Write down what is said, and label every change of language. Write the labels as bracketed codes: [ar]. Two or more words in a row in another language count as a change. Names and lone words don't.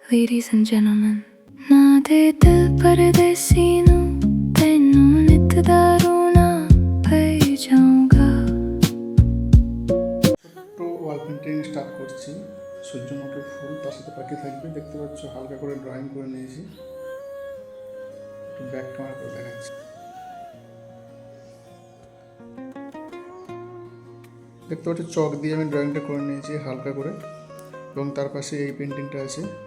[en] Ladies and gentlemen, [pa] ਨਾ ਦੇ ਦਿਲ ਪਰਦੇਸੀ ਨੂੰ ਤੈਨੂੰ ਨਿੱਤ ਦਾ ਰੋਣਾ ਪੈ ਜਾਊਂਗਾ। [bn] ছোট্ট [en] wall painting [bn] স্টার্ট করছি। সূর্যমুখী ফুল, তার সাথে পাখি থাকবে। দেখতে পাচ্ছ হালকা করে ড্রয়িং করে নিয়েছি। একটু [en] back camera [bn] করে দেখাচ্ছি। দেখতে পাচ্ছ চক দিয়ে আমি ড্রয়িংটা করে নিয়েছি হালকা করে, এবং তার পাশে এই পেন্টিংটা আছে।